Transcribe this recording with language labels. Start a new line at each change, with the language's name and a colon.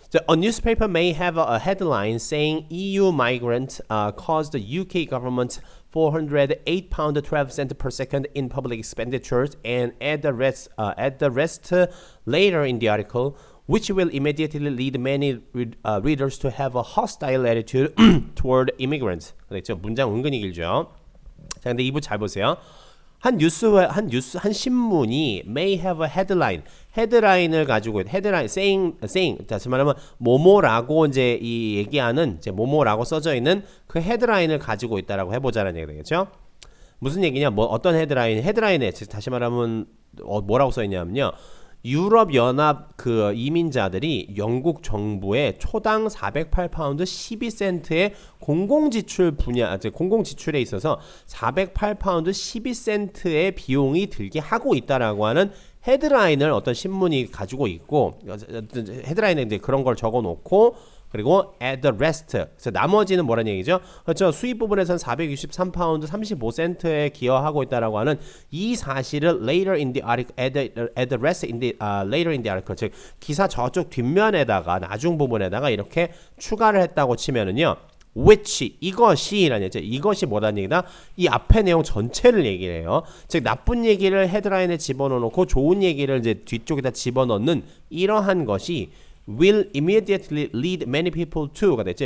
English: A newspaper may have a headline saying EU migrant caused the UK government 408 pound 12 cent per second in public expenditures and add the rest later in the article, which will immediately lead many readers to have a hostile attitude toward immigrants.
Korean: 그렇죠? 문장 은근히 길죠. 자, 근데 이 부 잘 보세요. 한 신문이
English: may have a headline,
Korean: 헤드라인을 가지고 헤드라인 saying 다시 말하면 뭐뭐라고 이제 이 얘기하는 이제 뭐뭐라고 써져 있는 그 헤드라인을 가지고 있다라고 해보자는 얘기가 되겠죠. 무슨 얘기냐? 뭐 어떤 헤드라인에 다시 말하면 뭐라고 써 있냐면요. 유럽 연합 그 이민자들이 영국 정부에 초당 408파운드 12센트의 공공 지출에 있어서 408파운드 12센트의 비용이 들게 하고 있다라고 하는 헤드라인을 어떤 신문이 가지고 있고 헤드라인에 이제 그런 걸 적어 놓고 그리고
English: add the rest.
Korean: 그래서 나머지는 뭐라는 얘기죠? 그렇죠. 수입 부분에서는 463파운드 35센트에 기여하고 있다라고 하는 이 사실을
English: later in the article,
Korean: add the rest in the later in the article. 즉 기사 저쪽 뒷면에다가 나중 부분에다가 이렇게 추가를 했다고 치면은요. which 이것이라는 얘기죠. 이것이 뭐라는 얘기다? 이 앞의 내용 전체를 얘기를 해요. 즉 나쁜 얘기를 헤드라인에 집어넣고 좋은 얘기를 이제 뒤쪽에다 집어넣는 이러한 것이
English: will immediately lead many people to
Korean: 가 됐죠.